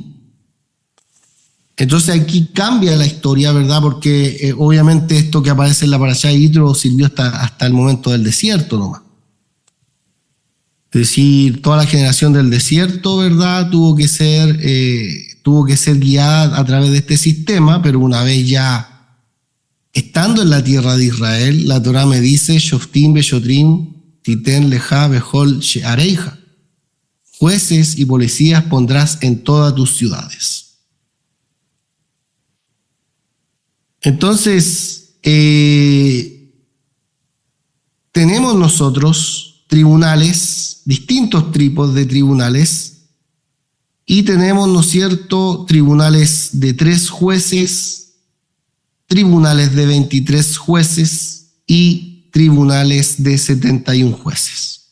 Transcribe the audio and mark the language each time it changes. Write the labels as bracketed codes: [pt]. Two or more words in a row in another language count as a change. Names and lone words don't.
[es] Entonces aquí cambia la historia, ¿verdad?, porque obviamente esto que aparece en la parashá Yitro sirvió hasta el momento del desierto nomás. Es decir, toda la generación del desierto, ¿verdad?, tuvo que ser guiada a través de este sistema, pero una vez ya estando en la tierra de Israel, la Torá me dice, [he] שופטים ושוטרים תתן לך בכל שעריך. [es] Jueces y policías pondrás en todas tus ciudades. Entonces, tenemos nosotros tribunales, distintos tipos de tribunales, y tenemos, ¿no es cierto?, tribunales de 3 jueces, tribunales de 23 jueces y tribunales de 71 jueces.